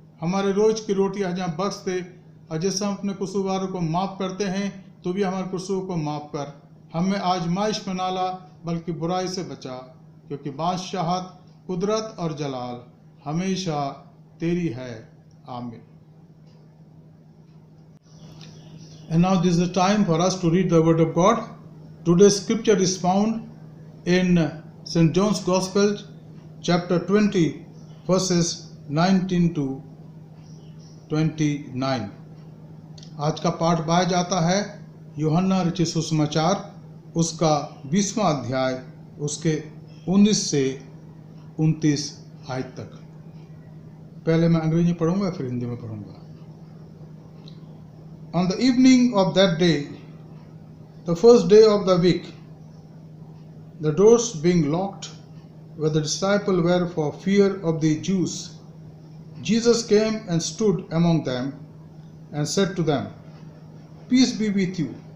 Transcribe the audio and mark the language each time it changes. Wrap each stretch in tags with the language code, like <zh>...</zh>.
<hi>हमारे रोज की रोटी आज हम बख्श दे, और जैसे हम अपने कसूरवारों को माफ़ करते हैं, तू भी हमारे कसूर को माफ़ कर। हमें आजमाइश में ना ला, बल्कि बुराई से बचा, क्योंकि बादशाहत, कुदरत और जलाल हमेशा तेरी है। आमीन।</hi> <en>And now this is the time for us to read the word of God. Today's scripture is found in St. John's Gospel, chapter 20, verses 19 to 29.</en> <hi>आज का पाठ पाया जाता है यूहन्ना रचित सुसमाचार, उसका 20वां अध्याय, उसके 19 से 29 आयत तक। पहले मैं अंग्रेजी पढ़ूंगा, फिर हिंदी में पढ़ूंगा।</hi> <en>On the evening of that day, the first day of the week, the doors being locked where the disciples were for fear of the Jews, Jesus came and stood among them and said to them, "Peace be with you."</en>